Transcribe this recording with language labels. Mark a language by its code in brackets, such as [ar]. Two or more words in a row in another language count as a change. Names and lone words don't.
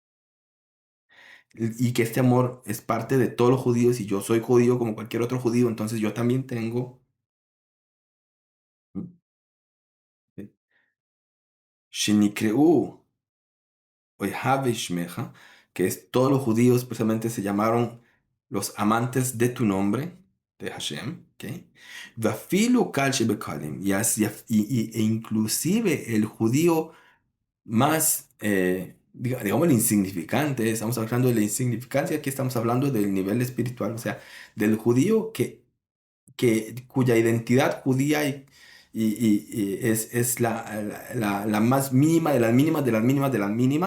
[es] Y que este amor es parte de todos los judíos y yo soy judío como cualquier otro judío, entonces yo también tengo [he] שנקראו אוהבי שמך, [es] que es todos los judíos precisamente se llamaron los amantes de tu nombre, de Hashem, ¿ok? [he] ואפילו קל שבקלים, [es] e inclusive el judío más, digamos, el insignificante, estamos hablando de la insignificancia, aquí estamos hablando del nivel espiritual, o sea, del judío cuya identidad judía es la más mínima de las mínimas de las mínimas de las mínimas.